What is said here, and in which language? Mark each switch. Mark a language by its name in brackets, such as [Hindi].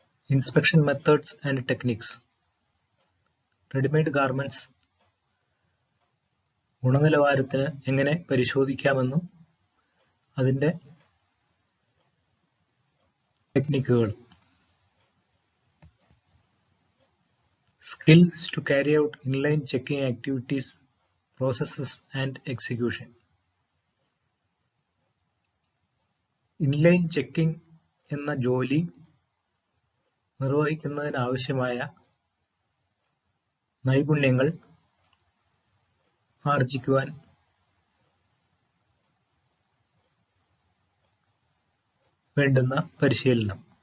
[English] inspection methods and techniques, [Malayalam] readymade garments ഗുണനിലവാരത്തിന് എങ്ങനെ പരിശോധിക്കാമെന്നും അതിൻ്റെ ടെക്നിക്കുകൾ. [English] Skills to carry out inline checking activities, processes and execution. [Malayalam] Inline checking എന്ന ജോലി നിർവഹിക്കുന്നതിനാവശ്യമായ നൈപുണ്യങ്ങൾ ആർജിക്കുവാൻ വേണ്ടുന്ന പരിശീലനം.